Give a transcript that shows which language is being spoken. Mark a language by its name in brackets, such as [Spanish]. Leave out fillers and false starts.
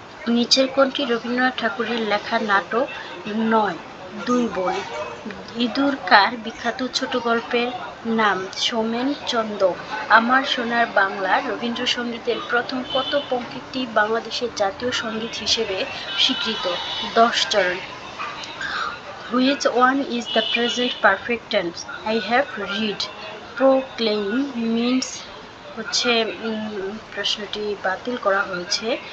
[Bangla] নিচের কোনটি রবীন্দ্রনাথ ঠাকুরের লেখা নাটক নয়? দুই বোন। ইঁদুর কার বিখ্যাত ছোট গল্পের নাম? সোমেন চন্দ। আমার সোনার বাংলা রবীন্দ্রসঙ্গীতের প্রথম কত পংক্তিটি বাংলাদেশের জাতীয় সঙ্গীত হিসেবে স্বীকৃত? 10 চরণ। [English] Which one is the present perfect tense? I have read. Proclaim means [Bangla] হচ্ছে প্রশ্নটি বাতিল করা হয়েছে।